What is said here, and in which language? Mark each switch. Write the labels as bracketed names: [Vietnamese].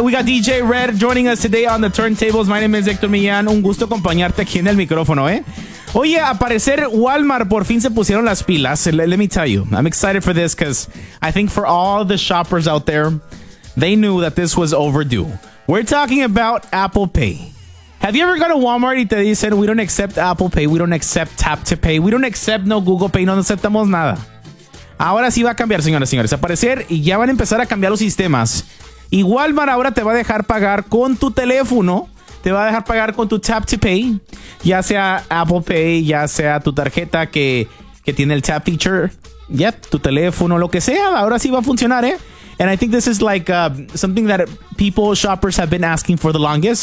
[English] We got DJ Red joining us today on the turntables. My name is Héctor Millán. [Spanish] Un gusto acompañarte aquí en el micrófono, ¿eh? Oye, a parecer Walmart por fin se pusieron las pilas. [English] Let me tell you, I'm excited for this because I think for all the shoppers out there, they knew that this was overdue. We're talking about Apple Pay. Have you ever gone to Walmart [Spanish] y te dicen, [English] we don't accept Apple Pay, we don't accept Tap to Pay, we don't accept no Google Pay, [Spanish] no aceptamos nada? Ahora sí va a cambiar, señoras y señores. A parecer, ya van a empezar a cambiar los sistemas. Y Walmart ahora te va a dejar pagar con tu teléfono, te va a dejar pagar con tu Tap to Pay, ya sea Apple Pay, ya sea tu tarjeta que tiene el Tap Feature, yep, tu teléfono, lo que sea, ahora sí va a funcionar, ¿eh? [English] And I think this is like something that people, shoppers have been asking for the longest.